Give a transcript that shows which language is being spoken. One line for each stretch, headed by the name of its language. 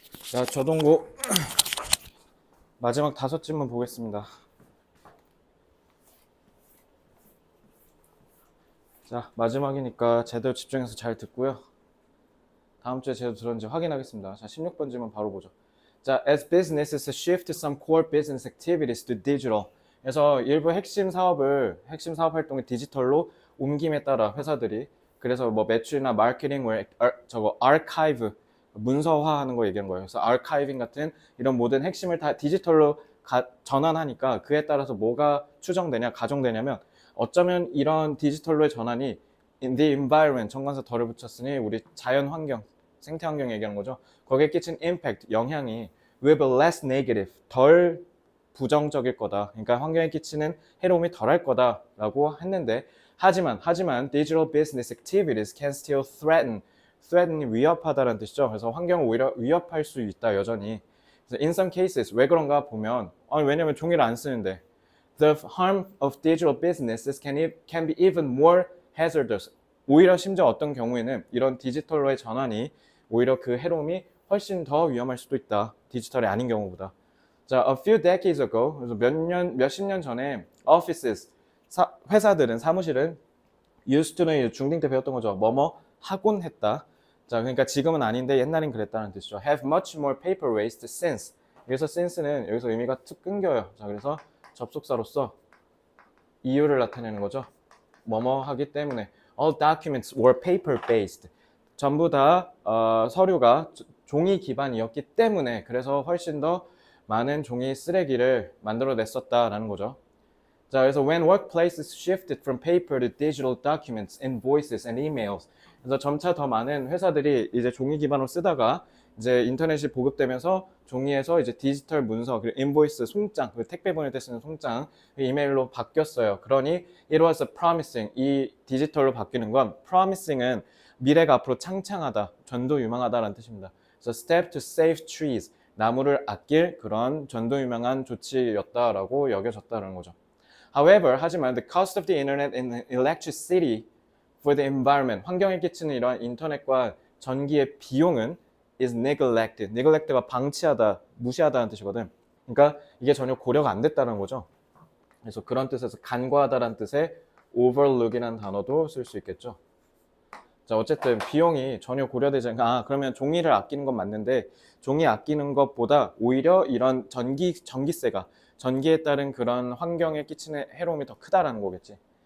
Korean: 자, 저동고 마지막 5질문 보겠습니다. 자, 마지막이니까 제대로 집중해서 잘 듣고요. 다음 주에 제대로 들었는지 확인하겠습니다. 자, 16번 질문 바로 보죠.
English: 자, as businesses shift some core business activities to digital.
Korean: 그래서 일부 핵심 사업 활동을 디지털로 옮김에 따라 회사들이 그래서 뭐 매출이나 마케팅을 저거 아카이브 문서화하는 거 얘기한 거예요. 그래서 아카이빙 같은 이런 모든 핵심을 다 디지털로 전환하니까 그에 따라서 뭐가 추정되냐, 가정되냐면 어쩌면 이런 디지털로의 전환이
English: in the environment
Korean: 정관사 덜을 붙였으니 우리 자연 환경, 생태 환경 얘기하는 거죠. 거기에 끼친 impact, 영향이
English: will be less negative,
Korean: 덜 부정적일 거다. 그러니까 환경에 끼치는 해로움이 덜할 거다라고 했는데 하지만
English: digital business activities can still threaten
Korean: 이 위협하다라는 뜻이죠. 그래서 환경을 오히려 위협할 수 있다, 여전히.
English: 그래서 in some cases,
Korean: 왜 그런가 보면 왜냐면 종이를 안 쓰는데
English: the harm of digital businesses can be even more hazardous.
Korean: 오히려 심지어 어떤 경우에는 이런 디지털로의 전환이 오히려 그 해로움이 훨씬 더 위험할 수도 있다. 디지털이 아닌 경우보다. 자,
English: a few decades ago,
Korean: 그래서 몇십 년 전에 offices, 회사들은, 사무실은 used to는 중딩 때 배웠던 거죠. 뭐뭐 하곤 했다. 자, 그러니까 지금은 아닌데 옛날엔 그랬다는 뜻이죠.
English: have much more paper waste since.
Korean: 여기서 since는 여기서 의미가 툭 끊겨요. 자, 그래서 접속사로서 이유를 나타내는 거죠. 뭐뭐 하기 때문에.
English: All documents were paper based.
Korean: 전부 다 서류가 종이 기반이었기 때문에 그래서 훨씬 더 많은 종이 쓰레기를 만들어냈었다라는 거죠.
English: 자, 그래서 when workplaces shifted from paper to digital documents, invoices and emails.
Korean: 그래서 점차 더 많은 회사들이 이제 종이 기반으로 쓰다가 이제 인터넷이 보급되면서 종이에서 이제 디지털 문서, 그리고 인보이스, 송장, 택배 보낼 때 쓰는 송장, 이메일로 바뀌었어요.
English: 그러니 it was promising.
Korean: 이 디지털로 바뀌는 건 promising은 미래가 앞으로 창창하다, 전도유망하다라는 뜻입니다.
English: 그래서 step to save trees.
Korean: 나무를 아낄 그런 전도유망한 조치였다라고 여겨졌다는 거죠.
English: However, 하지만 the cost of the internet and electricity for the environment,
Korean: 환경에 끼치는 이러한 인터넷과 전기의 비용은
English: is neglected.
Korean: neglect가 방치하다, 무시하다는 뜻이거든. 그러니까 이게 전혀 고려가 안 됐다는 거죠. 그래서 그런 뜻에서 간과하다라는 뜻의 overlook이라는 단어도 쓸 수 있겠죠. 자, 어쨌든 비용이 전혀 고려되지 않아. 그러면 종이를 아끼는 건 맞는데 종이 아끼는 것보다 오히려 이런 전기세가 전기에 따른 그런 환경에 끼치는 해로움이 더 크다라는 거겠지.